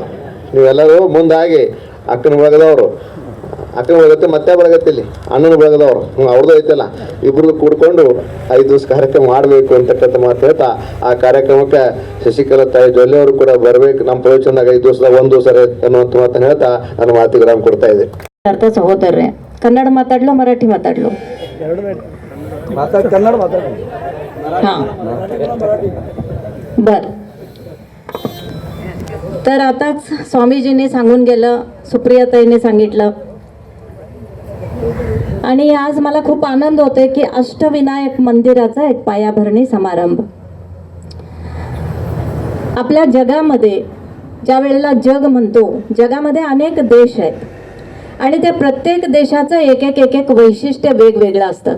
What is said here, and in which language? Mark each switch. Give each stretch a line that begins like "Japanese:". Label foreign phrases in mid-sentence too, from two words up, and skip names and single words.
Kannada: ನೀವೆಲ್ಲರೂ ಮುಂದಾಗಿ ಅಕ್ಕನ ಬಳಗದವರು, ಅಕ್ಕನ ಬಳಗತ್ತೆ ಮತ್ತೆ ಬಳಗತ್ತೆ, ಇಲ್ಲಿ ಅಣ್ಣನ ಬಳಗದವರು ಅವ್ರದ್ದು ಐತಲ್ಲ, ಇಬ್ಬರದು ಕೂಡ್ಕೊಂಡು 5 ದಿವಸ ಕಾರ್ಯಕ್ರಮ ಮಾಡಬೇಕು ಅಂತಕ್ಕಂಥ ಮಾತು ಹೇಳ್ತಾ ಆ ಕಾರ್ಯಕ್ರಮಕ್ಕೆ ಶಶಿಕಲಾ ತಾಯಿ ಜೊಲ್ಲೆ ಅವರು ಕೂಡ ಬರಬೇಕು. ನಮ್ಮ ಪ್ರವಚನದಾಗ 5 ದಿವಸದಾಗ 1 ದಿವಸ ಅನ್ನುವಂಥ ಮಾತನ್ನು ಹೇಳ್ತಾ ನಾನು ಮಾತಿಗೆ ವಿರಾಮ ಕೊಡ್ತಾ ಇದ್ದೆ. ಅರ್ಥ ಸಹೋದರರೇ, ಕನ್ನಡ ಮಾತಾಡ್ಲು मराठी ಮಾತಾಡ್ಲು? ಕನ್ನಡ ಮಾತಾಡ.
Marathi: हां बर. तर आताच स्वामीजींनी सांगून गेलं, सुप्रियाताईंनी सांगितलं, आणि आज मला खूप आनंद होतोय की अष्टविनायक मंदिराचा एक पायाभरणी समारंभ आपल्या जगामध्ये, ज्या वेळेला जग म्हणतो, जगामध्ये अनेक देश आहेत आणि त्या प्रत्येक देशाचं एक एक वैशिष्ट्य वेगवेगळं असतात.